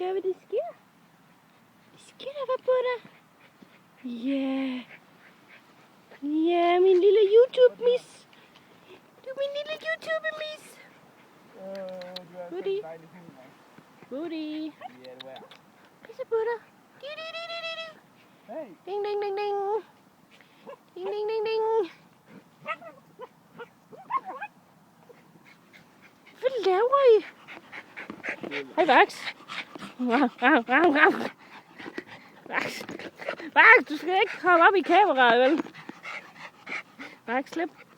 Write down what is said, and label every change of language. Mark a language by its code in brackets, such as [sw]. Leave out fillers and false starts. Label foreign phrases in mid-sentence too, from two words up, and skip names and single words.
[da] Hvad det sker? Det sker der, hvad på dig? Ja. Ja, min lille YouTube-mis. Du er min lille YouTube-mis. Buddy. Buddy. Ja, du er. Pisse på dig. Hey. Ding, ding, ding, ding. Ding, ding, ding, ding. Hvad laver I? Hej, Max. Max, du skal ikke komme op i kameraet, vel? Max, slip.